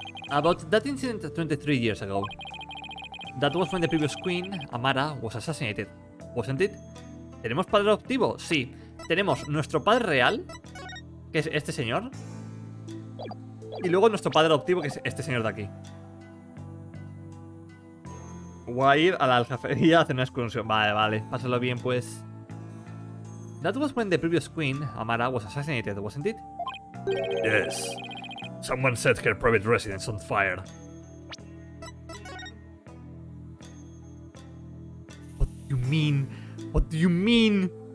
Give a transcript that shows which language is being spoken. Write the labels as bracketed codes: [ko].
[en] About that incident 23 years ago. That was when the previous queen, Amara, was assassinated. Wasn't it? [es] ¿Tenemos padre adoptivo? Sí. Tenemos nuestro padre real, que es este señor. Y luego nuestro padre adoptivo, que es este señor de aquí. Voy a ir a la aljafería a hacer una excursión. Vale. Pásalo bien, pues. [en] That was when the previous queen, Amara, was assassinated, wasn't it? Yes. Someone set her private residence on fire. What do you mean? What do you mean?